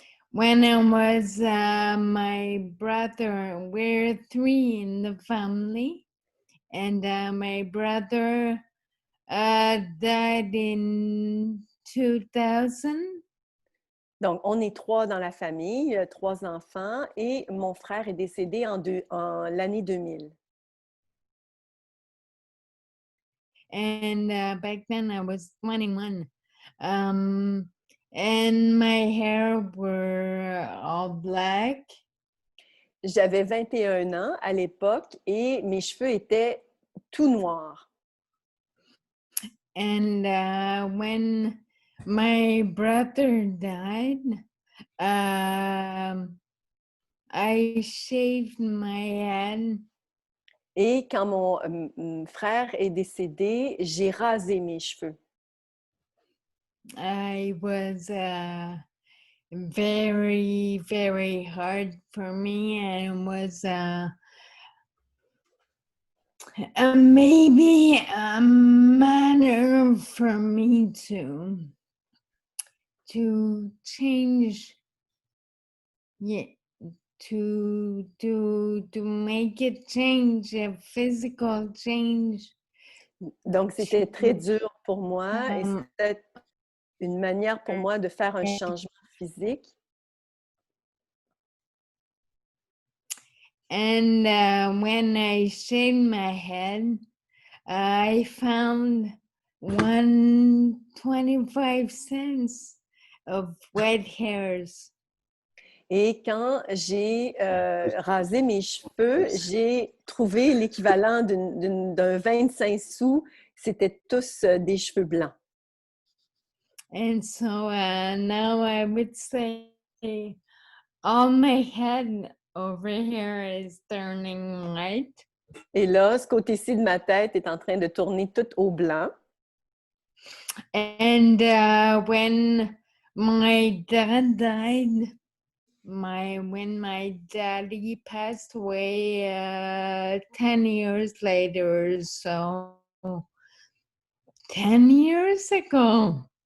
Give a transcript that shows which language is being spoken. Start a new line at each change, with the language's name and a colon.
English: When I was my brother, we're 3 in the family, and my brother died in 2000.
French: Donc, on est 3 dans la famille, 3 enfants, et mon frère est décédé en l'année 2000.
English: And back then I was 21. And my hair were all black.
French: J'avais 21 ans à l'époque et mes cheveux étaient tout noirs.
English: And when my brother died, I shaved my head.
French: Et quand mon frère est décédé, j'ai rasé mes cheveux.
English: I was very, very hard for me, and it was maybe a manner for me to change, yeah, to make it change, a physical change.
French: Donc, c'était très dur pour moi et c'était une manière pour moi de faire un changement physique.
English: And when I shaved my head, I found 1.25 cents of wet hairs.
French: Et quand j'ai rasé mes cheveux, j'ai trouvé l'équivalent d'un 25 sous. C'était tous des cheveux blancs.
English: And so now I would say all my head over here is turning white.
French: Et là, ce côté-ci de ma tête est en train de tourner tout au blanc.
English: And when my dad died, when my daddy passed away 10 years later, so 10 years ago.